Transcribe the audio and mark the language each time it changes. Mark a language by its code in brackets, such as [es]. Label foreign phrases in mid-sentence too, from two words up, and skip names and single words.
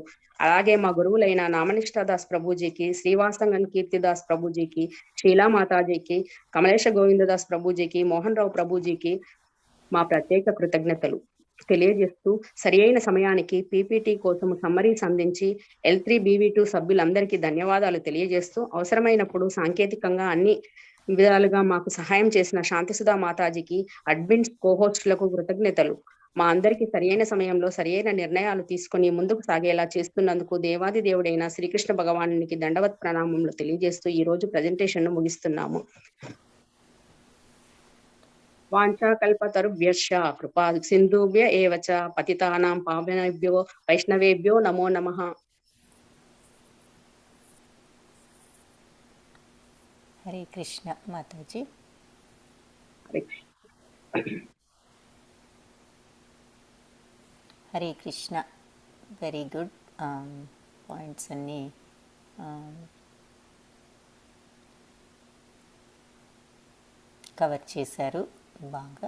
[te] అలాగే మా గురువులైన నామనిష్ఠాదాస్ ప్రభుజీకి, శ్రీవాసంగన్ కీర్తిదాస్ ప్రభుజీకి, శీలా మాతాజీకి, కమలేశ గోవిందదాస్ ప్రభుజీకి, మోహన్ రావు ప్రభుజీకి మా ప్రత్యేక కృతజ్ఞతలు తెలియజేస్తూ, సరి అయిన సమయానికి పీపీటీ కోసం సమ్మరీస్ అందించి L3BV2 సభ్యులందరికీ ధన్యవాదాలు తెలియజేస్తూ, అవసరమైనప్పుడు సాంకేతికంగా అన్ని విధాలుగా మాకు సహాయం చేసిన శాంతిసుధా మాతాజీకి, అడ్మిన్స్, కోహోస్టులకు కృతజ్ఞతలు. మా అందరికీ సరియైన సమయంలో సరియైన నిర్ణయాలు తీసుకుని ముందుకు సాగేలా చేస్తున్నందుకు దేవాది దేవుడైన శ్రీకృష్ణ భగవానునికి దండవత్ ప్రణామములు తెలియజేస్తూ ఈ రోజు ప్రెజెంటేషన్ ను ముగిస్తున్నాము. [sa] వాంఛాకల్పతరుభ్యశ్చ కృపా సింధుభ్య ఏవ చ పతితానాం పావనేభ్యో వైష్ణవేభ్యో నమో నమః. [te] హరే కృష్ణ మాతాజీ. హరే హరే కృష్ణ. [en] very good. [te] పాయింట్స్ అన్నీ కవర్ చేశారు బాగా.